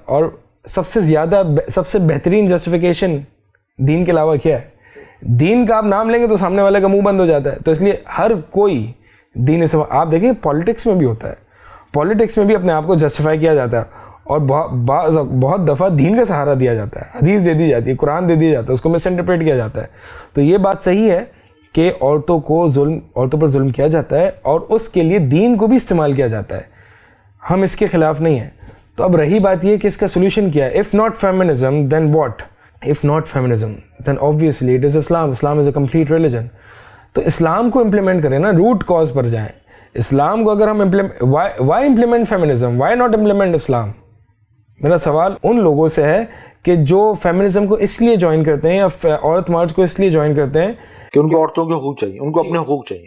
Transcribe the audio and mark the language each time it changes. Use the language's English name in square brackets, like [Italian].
[Urdu] اور سب سے زیادہ سب سے بہترین جسٹیفیکیشن دین کے علاوہ کیا ہے؟ دین کا آپ نام لیں گے تو سامنے والے کا منہ بند ہو جاتا ہے. تو اس لیے ہر کوئی دین سے, آپ دیکھیں پالیٹکس میں بھی ہوتا ہے, پالیٹکس میں بھی اپنے آپ کو جسٹیفائی کیا جاتا ہے اور بہت دفعہ دین کا سہارا دیا جاتا ہے, حدیث دے دی جاتی ہے, قرآن دے دیا جاتا ہے, اس کو مس انٹرپریٹ کیا جاتا ہے. تو یہ بات صحیح ہے کہ عورتوں پر ظلم کیا جاتا ہے اور اس کے لیے دین کو بھی استعمال کیا جاتا ہے. ہم اس کے خلاف نہیں ہیں. تو اب رہی بات یہ کہ اس کا سولوشن کیا ہے؟ [English] if not feminism then what? if not feminism then obviously it is Islam. Islam is a complete religion. [Urdu] تو اسلام کو امپلیمنٹ کریں نا, روٹ کاز پر جائیں. اسلام کو اگر ہم [English] why implement feminism? why not implement Islam? [Urdu] میرا سوال ان لوگوں سے ہے کہ جو فیمنزم کو اس لیے جوائن کرتے ہیں یا عورت مارچ کو اس لیے جوائن کرتے ہیں کہ ان کو عورتوں کے حقوق چاہیے, ان کو اپنے حقوق چاہیے,